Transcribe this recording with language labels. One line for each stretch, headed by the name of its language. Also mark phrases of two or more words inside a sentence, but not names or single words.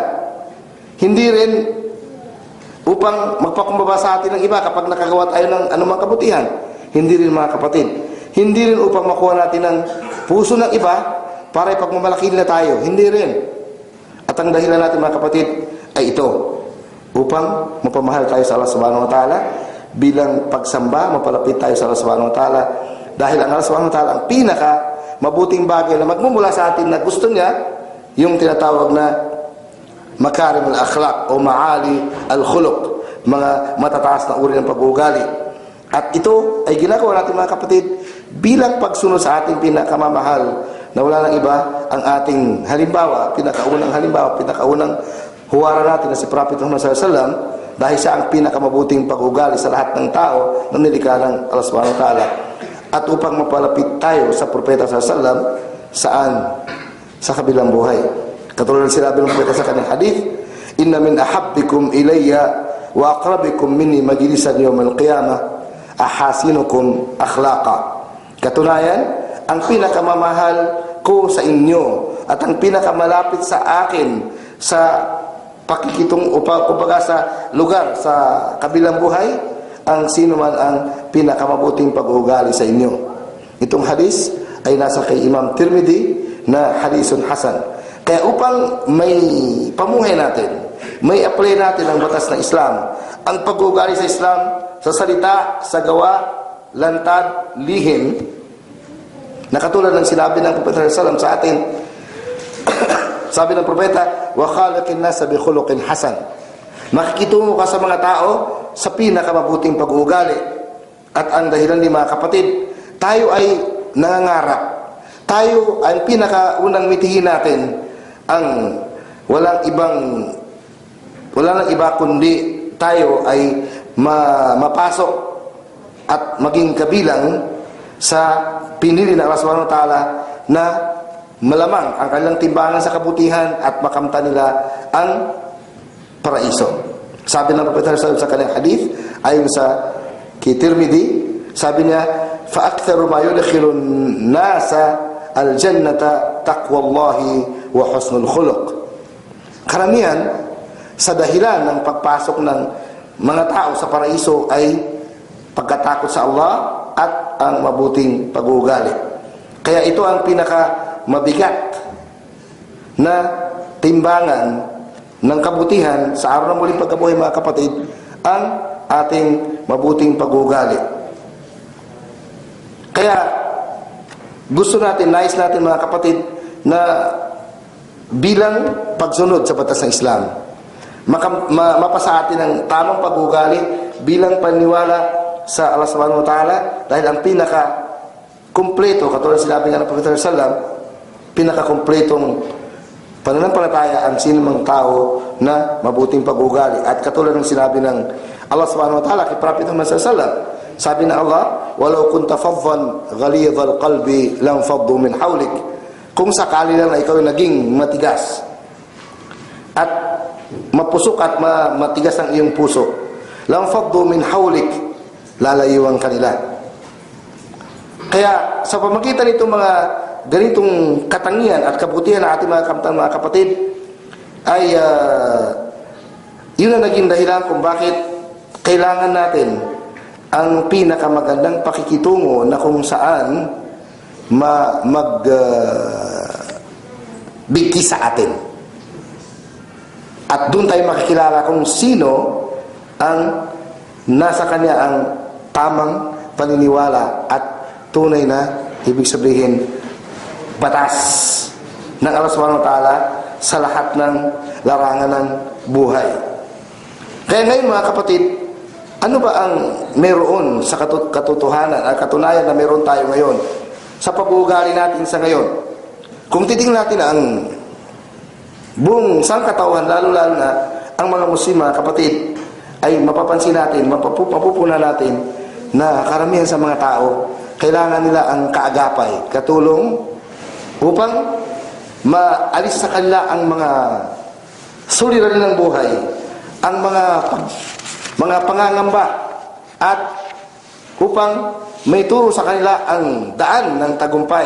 Filipino: Hindi rin upang magpakumbaba sa atin ng iba kapag nakagawa tayo ng anumang kabutihan. Hindi rin, mga kapatid. Hindi rin upang makuha natin ng puso ng iba para ipagmamalaki nila tayo. Hindi rin. At ang dahilan natin, mga kapatid, ay ito. Upang mapamahal tayo sa Allah
Arabic: سبحانه وتعالى,
Filipino: bilang pagsamba, mapalapit tayo sa Allah
Arabic: سبحانه وتعالى.
Filipino: Dahil ang Allah
Arabic: سبحانه وتعالى
Filipino: ang pinaka mabuting bagay na magmumula sa atin na gusto niya, yung tinatawag na
Arabic: مكارم الأخلاق
Filipino: o
Arabic: معالي الخلق,
Filipino: mga matataas na uri ng pag-uugali. At ito ay ginagawa natin, mga kapatid, bilang pagsunod sa ating pinakamamahal na wala nang iba ang ating halimbawa, pinakaunang huwara natin na si Prophet Muhammad
Arabic: صلى الله عليه وسلم,
Filipino: dahil siya ang pinakamabuting pag-uugali sa lahat ng tao na nilikha ng Allah
Arabic: سبحانه وتعالى.
Filipino: At upang mapalapit tayo sa Propeta
Arabic: صلى الله عليه وسلم,
Filipino: saan? Sa kabilang buhay. Katulad ng sinabi ng Propeta sa kanyang hadith,
Arabic: إن من أحبكم إلي وأقربكم مني مجلسا يوم القيامة أحاسنكم أخلاقا.
Filipino: Katunayan, ang pinakamamahal ko sa inyo at ang pinakamalapit sa akin sa pakikitong kumbaga sa lugar sa kabilang buhay, ang sino man ang pinakamabuting pag-uugali sa inyo. Itong hadis ay nasa kay Imam Tirmidhi na
Arabic: حديث حسن.
Filipino: Kaya upang may pamuhay natin, may apply natin ang batas ng Islam, ang pag-uugali sa Islam, sa salita, sa gawa, lantad, lihim, na katulad ng sinabi ng Propeta
Arabic: صلى الله عليه وسلم
Filipino: sa atin, sabi ng Propeta,
Arabic: وخالق الناس بخلق حسن.
Filipino: Makikitungo ka sa mga tao sa pinakamabuting pag-uugali. At ang dahilan ni mga kapatid, tayo ay nangangarap. Tayo ang pinakaunang mitihin natin ang wala nang iba kundi tayo ay mapasok at maging kabilang sa pinili ng Allah
Arabic: سبحانه وتعالى
Filipino: na malamang ang kanilang timbangan sa kabutihan at makamta nila ang paraiso. Sabi ng Propeta sa kanyang hadith, ayon sa Tirmidhi, sabi niya,
Arabic: فَأَكْثَرُ مَا يُدْخِلُ النَّاسَ الْجَنَّةَ تَقْوَى اللَّهِ وَحُسْنُ الْخُلُقِ.
Filipino: Karamihan sa dahilan ng pagpasok ng mga tao sa paraiso ay pagkatakot sa Allah at ang mabuting pag-uugali. Kaya ito ang pinaka mabigat na timbangan ng kabutihan sa araw ng muling pagkabuhay, mga kapatid, ang ating mabuting pag-uugali. Kaya gusto natin, nais natin, mga kapatid, na bilang pagsunod sa batas ng Islam, mapasa atin ang tamang pag-uugali bilang paniwala sa Allah
Arabic: سبحانه وتعالى,
Filipino: dahil ang pinaka-kumpleto, katulad sinabi nga ng Propeta
Arabic: صلى الله عليه وسلم,
Filipino: pinaka-kumpletong pananampalataya ang sinumang tao na mabuting pag-uugali. At katulad ng sinabi ng Allah
Arabic: سبحانه وتعالى
Filipino: kay Prophet Muhammad
Arabic: صلى الله عليه وسلم,
Filipino: sabi ng Allah,
Arabic: ولو كنت فظا غليظ القلب لانفضوا من حولك.
Filipino: Kung sakali lang na ikaw ay naging matigas at mapusok at matigas ang iyong puso,
Arabic: لانفضوا من حولك,
Filipino: lalayuan kanila. Kaya sa pamagitan nitong mga ganitong katangian at kabutihan na ating mga kamtang, mga kapatid, ay yun ang naging dahilan kung bakit kailangan natin ang pinakamagandang pakikitungo na kung saan magbigti sa atin. At doon tayo makikilala kung sino ang nasa kanya ang tamang paniniwala at tunay na, ibig sabihin, batas ng Allah subhanahu wa ta'ala sa lahat ng larangan ng buhay. Kaya ngayon, mga kapatid, ano ba ang meron sa katotohanan at katunayan na meron tayo ngayon sa pag-uugali natin sa ngayon? Kung titingnan natin ang buong sangkatauhan, lalo-lalo na ang mga Muslim, mga kapatid, ay mapapansin natin, mapupunan natin na karamihan sa mga tao, kailangan nila ang kaagapay, katulong upang maalis sa kanila ang mga suliranin ng buhay ang mga pangangamba at upang may turo sa kanila ang daan ng tagumpay.